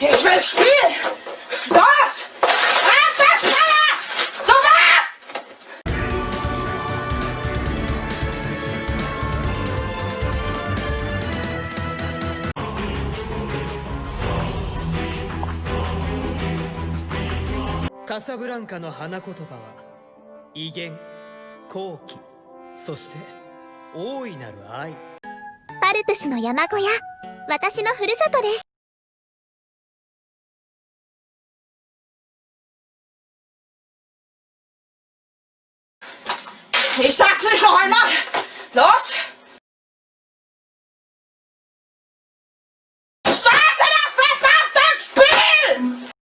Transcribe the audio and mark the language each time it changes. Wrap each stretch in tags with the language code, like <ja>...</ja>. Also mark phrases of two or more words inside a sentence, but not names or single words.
<de>will spielen! Los! Etwas schneller! Sofort!</de> <ja>カサブランカの花言葉は威厳、好奇、そして大いなる愛。パルプスの山小屋、私のふるさとです。</ja> <de>Ich sag's nicht noch einmal! Los! Starte das verdammte Spiel!</de>